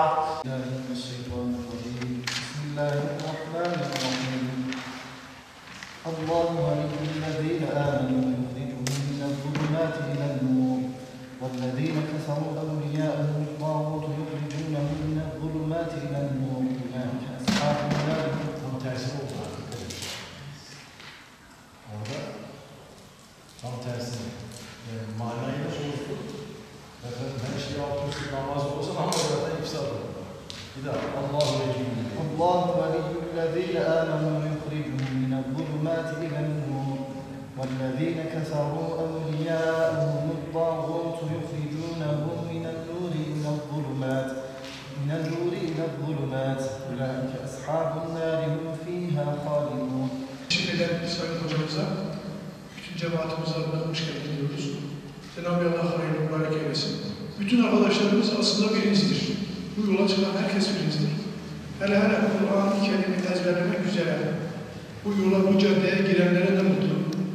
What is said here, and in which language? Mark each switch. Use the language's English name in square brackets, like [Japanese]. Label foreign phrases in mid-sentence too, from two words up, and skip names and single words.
[Arabic] الشيطان الرجيم بسم الله الرحمن الرحيم الله ولي الذين آمنوا يخرجهم من الظلمات إلى النور والذين كفروا أولياءهم الطاغوت يخرجونهم من الظلمات إلى النور أولئك أصحاب النار [Turkish] Tam tersi oldu. Orada tam tersi. Yani manayı da sorduk. Efendim her şeyi alt üstü namaz olsa ama zaten ifsad olur. Bir daha Allahu Vecihim. [Arabic] الله ولي الذين آمنوا يخرجهم من الظلمات إلى النور والذين كفروا أولياءهم الطاغوت يخرجونهم من النور إلى الظلمات أولئك أصحاب النار هم فيها خالدون. [Turkish] Teşekkür ederim Sayın Hocamıza, bütün cemaatimize adına hoş geldin diyoruz. Cenab-ı Allah hayırlı mübarek eylesin. Bütün arkadaşlarımız aslında birincidir. Bu yola çıkan herkes birincidir. Hele Kur'an-ı Kerim'i ezberlemek üzere bu yola, bu caddeye girenlere de mutlu.